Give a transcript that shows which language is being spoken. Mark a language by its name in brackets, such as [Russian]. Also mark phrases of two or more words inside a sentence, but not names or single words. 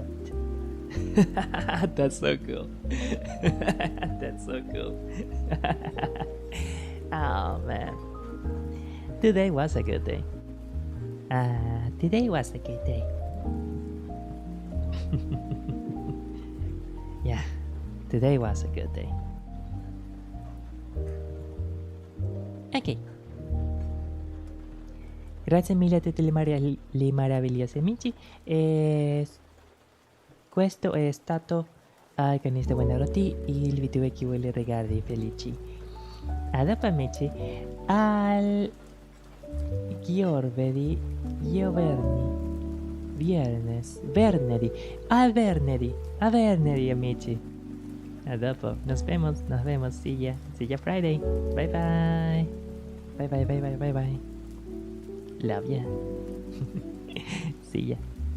[English] That's so cool. That's so cool. Oh man. Today was a good day. Today was a good day. Yeah, today was a good day. Ok. [Italian] Grazie mille a tutti le meravigliose amici. Questo è stato Alcanista Buonarroti, il Vtuber che vuole regali felici. A dopo amici, al Giorvedi, Venerdì, a venerdì amici. A dopo, [Spanish] nos vemos, [English] see ya Friday, bye bye. Love ya. See ya.